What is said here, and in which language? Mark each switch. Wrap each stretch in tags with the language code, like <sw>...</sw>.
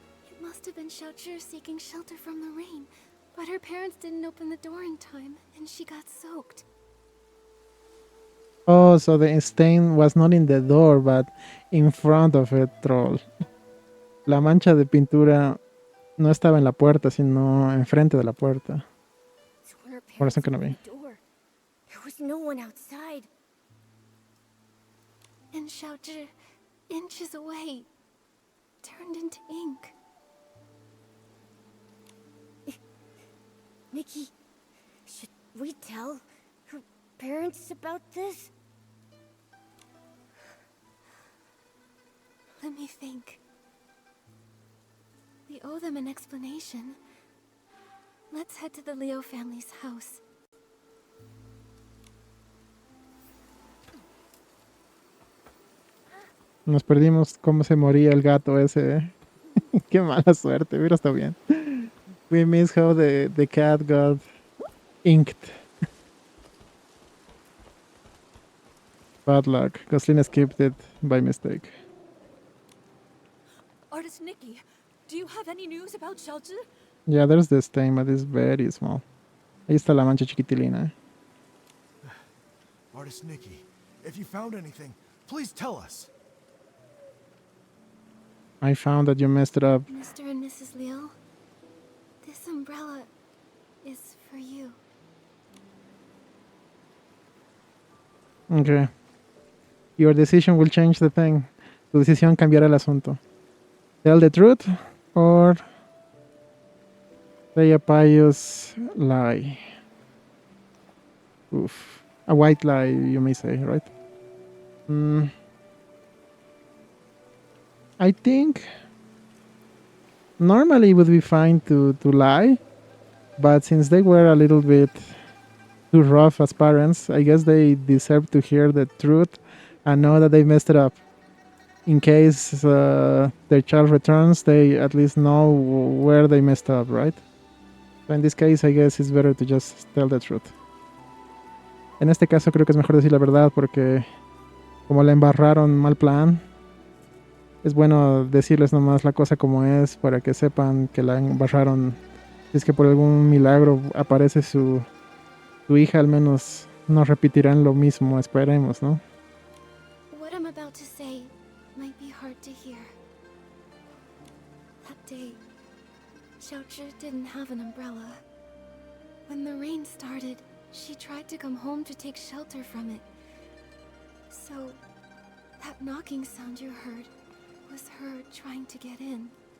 <en>It must have been Xiaozhi seeking shelter from the rain, but her parents didn't open the door in time, and she got soaked. Oh, so the stain was not in the door, but in front of it, troll.</en> <es>La mancha de pintura no estaba en la puerta, sino enfrente de la puerta.</es> <en>So when her</en> <es>Por eso</es> <en>parents</en> <es>que no vi.</es> <en>opened the door, there was no one outside. And Xiaozhi, inches away, turned into ink. Nikki, should we tell her parents about this? Let me think. We owe them an explanation. Let's head to the Liu family's house.</en> <es>Nos perdimos cómo se moría el gato ese, ¿eh? Qué mala suerte, hubiera estado bien.</es> <en>We miss how the cat got inked. Bad luck. Glostlyn skipped it by mistake. Artist Nikki, do you have any news about Xiaozhi? Yeah, there's this stain, but it's very small.</en> <es>Ahí está la mancha chiquitilina, ¿eh?</es> <en>Artist Nikki, if you found anything, please tell us. I found that you messed it up. Mr. and Mrs. Liu, this umbrella is for you. Okay. Your decision will change the thing.</en> <es>Tu decisión cambiará el asunto.</es> <en>Tell the truth or say a pious lie. Oof. A white lie, you may say, right? I think normally it would be fine to lie, but since they were a little bit too rough as parents, I guess they deserve to hear the truth and know that they messed it up. in case their child returns, they at least know where they messed up, right? So in this case, I guess it's better to just tell the truth.</en> <es>En este caso creo que es mejor decir la verdad porque como la embarraron mal plan, es bueno decirles nomás la cosa como es para que sepan que la embarraron. Si es que por algún milagro aparece su hija, al menos no repetirán lo mismo, esperemos, ¿no?</es> <en>What I'm about to say might be hard to hear. That day, Xiaozhi didn't have an umbrella. When the rain started, she tried to come home to take shelter from it. So, that knocking sound you heard was her trying to get in.</en>